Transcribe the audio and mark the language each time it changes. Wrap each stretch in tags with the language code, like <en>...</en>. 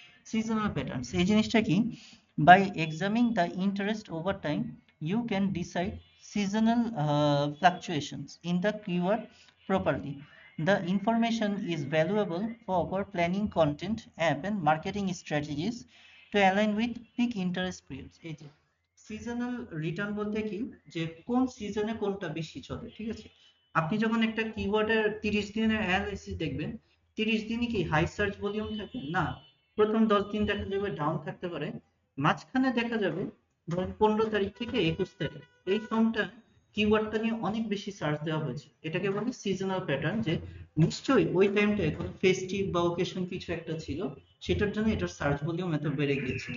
<en>seasonal patterns</en> <bn>এই জিনিসটা কি,</bn> <en>By examining the interest over time you can decide seasonal fluctuations in the keyword properly. The information is valuable for planning content, app and marketing strategies to align with peak interest periods.</en> <bn>এই যে seasonal return বলতে কি, যে কোন সিজনে কোনটা বেশি চলে। ঠিক আছে, আপনি যখন একটা কিওয়ার্ডের 30 দিনের অ্যানালাইসিস দেখবেন, 30 দিনই কি হাই সার্চ ভলিউম থাকে না, প্রথম 10 দিন দেখা যাবে ডাউন থাকতে পারে, মাঝখানে দেখা যাবে ধরেন 15 তারিখ থেকে 21 তারিখ, এই সময়টা কিওয়ার্ডটা নিয়ে অনেক বেশি সার্চ দেওয়া হয়েছে, এটাকে বলে সিজনাল প্যাটার্ন, যে নিশ্চয়ই ওই টাইমটায় কোনো ফেস্টিভ বা ওকেশন কিছু একটা ছিল, সেটার জন্য এটার সার্চ ভলিউম এত বেড়ে গিয়েছে।</bn>